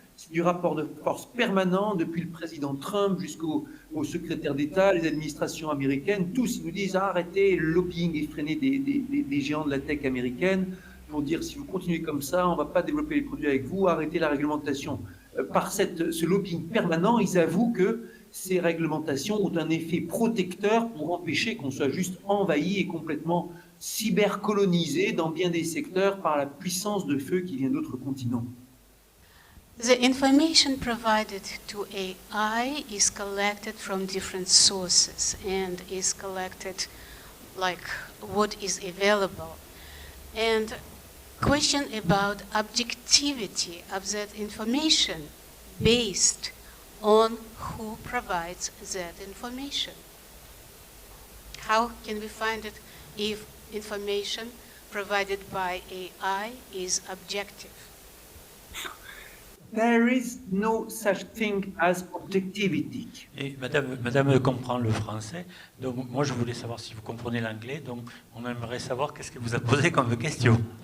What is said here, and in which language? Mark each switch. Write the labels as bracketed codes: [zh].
[fr] C'est du rapport de force permanent depuis le président Trump jusqu'au secrétaire d'État, les administrations américaines, tous ils nous disent arrêtez le lobbying effréné des géants de la tech américaine pour dire si vous continuez comme ça, on ne va pas développer les produits avec vous, arrêtez la réglementation. Par ce lobbying permanent, ils avouent que ces réglementations ont un effet protecteur pour empêcher qu'on soit juste envahi et complètement cybercolonisé dans bien des secteurs par la puissance de feu qui vient d'autres continents. [en] The information provided to AI is collected from different sources and is collected like what is available. And question about objectivity of that information based on who provides that information. How can we find it if information provided by AI is objective? There is no such thing as objectivity. [fr] Et madame comprend le français, donc moi je voulais savoir si vous comprenez l'anglais, donc on aimerait savoir qu'est-ce que vous a posé comme question.